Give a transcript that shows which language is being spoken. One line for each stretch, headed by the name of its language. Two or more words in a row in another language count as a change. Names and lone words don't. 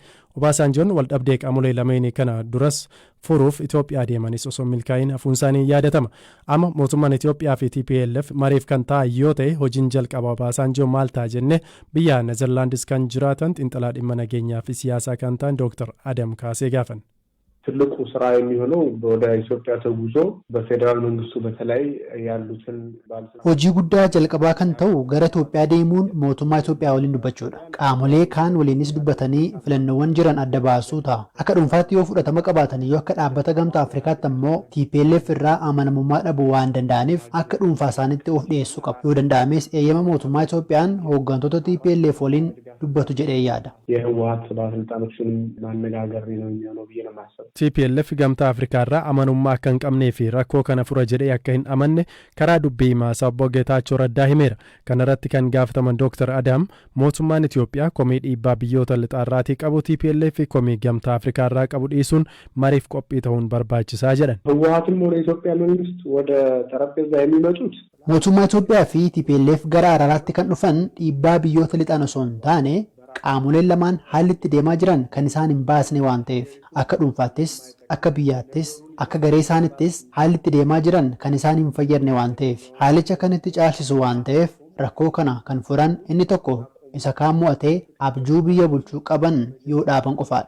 Oromo: Obasanjoon wal dhabdee qaamolee lameenii kana duras furuuf Itiyoophiyaa deemanis osoo milkaa'in hafuun isaanii yaadatama. Amma mootummaan Itiyoophiyaa fi TPLF mariif kan ta'an yoo ta'e hojiin jalqaba Obasanjoo maal ta'a jenne biyya Nezerlaandis kan jiraatan xiinxalaa dhimma nageenyaa fi siyaasaa kan ta'an Dr. Adam Kaasee gaafan.
Amharic: ትልቁ ስራ የሚሆነው ወደ ኢትዮጵያ ተጉዞ በፌደራል መንግስቱ በተለይ ያሉትን
Oromo: hojii guddaa jalqabaa kan ta'u gara Itoophiyaa deemuun mootummaa Itoophiyaa waliin dubbachuudha. Qaamolee kaan waliinis dubbatanii filannoowwan jiran adda baasuu ta'a. Akka dhuunfaatti yoo fudhatama qabaatan yoo akka dhaabbata gamtaa Afrikaatti ammoo TPLF irraa amanamummaa dhabuu waan danda'aniif akka dhuunfaa isaaniitti of dhiyeessuu qabu. Yoo danda'ames eeyyama mootummaa Itoophiyaan hooggantoota TPLF waliin dubbatu jedhee yaada.
Amharic: የህወሓት ባለስልጣኖችን ማነጋገር ነው የሚሆነው ብዬ ነው የማስበው.
Oromo: TPLF gamtaa Afrikaa irraa amanummaa akka hin qabnee fi rakkoo kana fura jedhee akka hin amanne karaa dubbii himaa obbo Geetaachoo Raddaa himeera. Kana irratti kan gaafataman Dr. Adam mootummaan Itiyoophiyaa komii dhiibbaa biyyoota lixaarraatii qabu TPLF komii gamtaa Afrikaa irraa qabu dhiisuun mariif qophii ta'uun barbaachisaa jedhan.
Amharic: ህወሓትም ወደ ኢትዮጵያ መንግስት ወደ ጠረጴዛ የሚመጡት
Oromo: mootummaa Itoophiyaa fi TPLF gara araaraatti kan dhufan dhiibbaa biyyoota lixaan osoo hin taane qaamoleen lamaan haalli itti deemaa jiran kan isaan hin baasne waan ta'eef akka dhuunfaattis akka biyyaattis akka garee isaanittis haalli itti deemaa jiran kan isaan hin fayyadne waan ta'eef haalicha kan itti caalchisu waan ta'eef rakkoo kana kan furan inni tokko isa kaan mo'atee abjuu biyya bulchuu qaban yoo dhaaban qofaadha.